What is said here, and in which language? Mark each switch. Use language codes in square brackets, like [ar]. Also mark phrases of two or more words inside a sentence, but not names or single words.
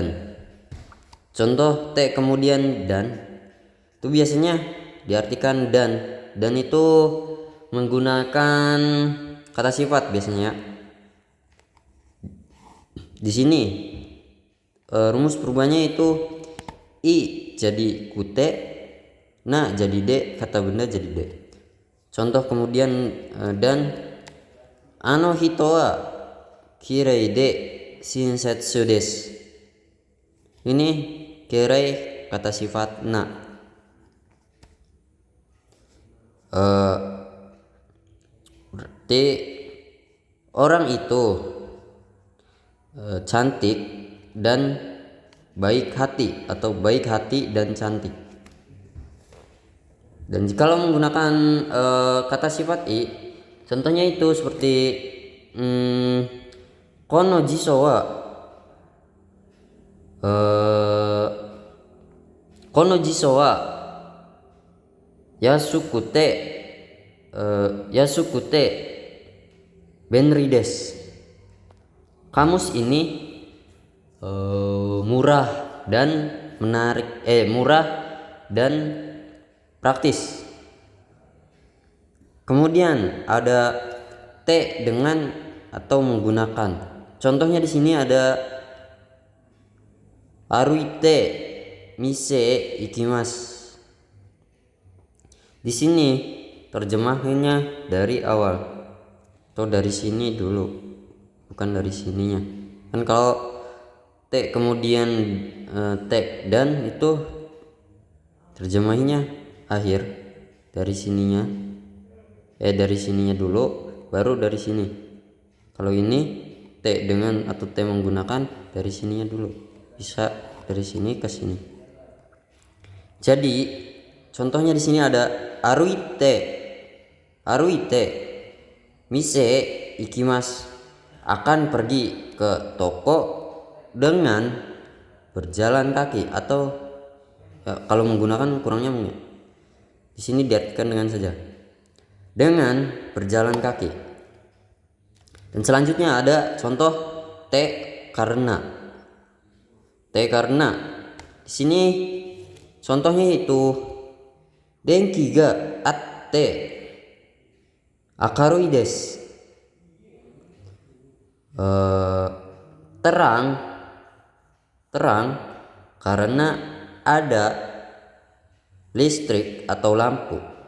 [id] Contoh T kemudian dan itu biasanya diartikan dan itu menggunakan kata sifat biasanya. Di sini rumus perubahannya itu i jadi kute, na jadi de, kata benda jadi de. Contoh kemudian dan [ja] あの人はきれいで親切です. [id] Ini kirei kata sifat na. Berarti orang itu cantik dan baik hati atau baik hati dan cantik. Dan jika menggunakan kata sifat i, contohnya itu seperti [ja] この辞書はこの辞書は安くて便利です. [id] Kamus ini murah dan menarik, murah dan praktis. Kemudian ada T dengan atau menggunakan. Contohnya di sini ada [ja] 歩いて店行きます. [id] Di sini terjemahannya dari awal atau dari sini dulu, bukan dari sininya. Kan kalau T kemudian T dan itu terjemahinya akhir, dari sininya dari sininya dulu baru dari sini. Kalau ini T dengan atau T menggunakan dari sininya dulu, bisa dari sini ke sini. Jadi contohnya di sini ada [ja] 歩いて店行きます, [id] akan pergi ke toko dengan berjalan kaki, atau kalau menggunakan kurang nyambung ya. Di sini diartikan dengan saja dengan berjalan kaki. Dan selanjutnya ada contoh T karena. Di sini contohnya itu [ja] 電気があって明るいです. [id] Terang karena ada listrik atau lampu.